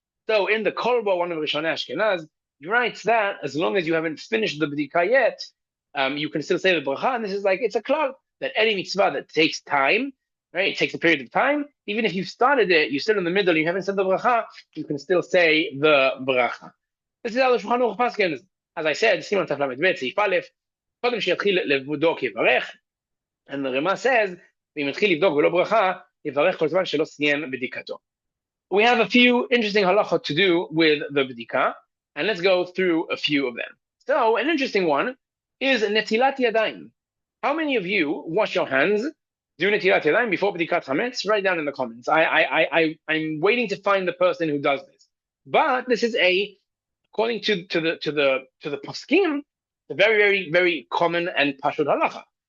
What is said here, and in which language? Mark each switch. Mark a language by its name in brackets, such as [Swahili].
[English] So in the Kolbo, one of Rishonei Ashkenaz, he writes that as long as you haven't finished the bedika yet, you can still say the bracha. And this is like, it's a klal that any mitzvah that takes time, right? It takes a period of time. Even if you've started it, you're still in the middle, you haven't said the bracha, you can still say the bracha. This is how the Shulchan Aruch paskins. As I said, Siman Taf Lamed Bet, Seif Aleph, [Hebrew] קודם שיתחיל לבדוק יברך, [English] and the Rema says, [Hebrew] ואם יתחיל לבדוק ולא ברכה, יברך כל זמן שלא סיים בדיקתו. [English] We have a few interesting halachot to do with the bedika, and let's go through a few of them. So, an interesting one is netilat yadayim. How many of you wash your hands, do netilat yadayim before bedikat chametz? Write down in the comments. I'm waiting to find the person who does this. But this is according to the poskim, the very, very, very common and pashut halacha.